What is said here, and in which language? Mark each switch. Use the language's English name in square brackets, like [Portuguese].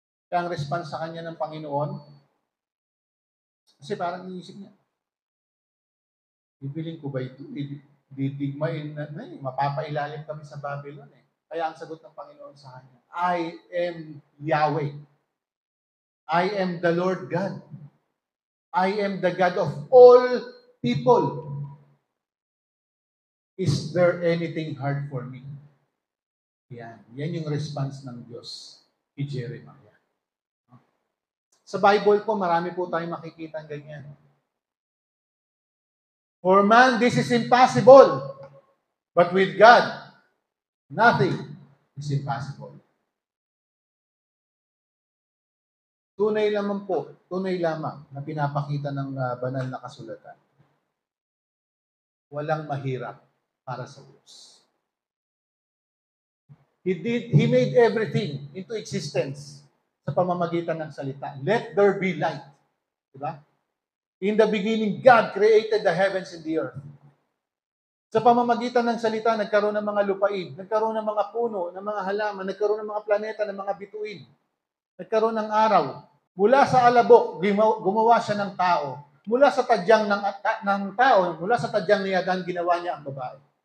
[Filipino] Kaya ang response sa kanya ng Panginoon, kasi parang iisip niya, bibiling ko ba ito? Didigmain na, mapapailalim kami sa Babylon Kaya ang sagot ng Panginoon sa kanya, [English] I am Yahweh. I am the Lord God. I am the God of all people. Is there anything hard for me? [Filipino] Yan yung response ng Diyos kay Jeremiah. Sa Bible po, marami po tayong makikita ganyan. [English] For man, this is impossible. But with God, nothing is impossible. [Filipino] Tunay lamang na pinapakita ng banal na kasulatan. Walang mahirap para sa Diyos. [English] He made everything into existence [Filipino] sa pamamagitan ng salita. [English] Let there be light. [Filipino] Diba? [English] In the beginning, God created the heavens and the earth. [Filipino] Sa pamamagitan ng salita, nagkaroon ng mga lupain, nagkaroon ng mga puno, ng mga halaman, nagkaroon ng mga planeta, ng mga bituin, nagkaroon ng araw. Mula sa alabok, gumawa siya ng tao. Mula sa tadyang ng tao, mula sa tadyang ni Adan, ginawa niya ang babae.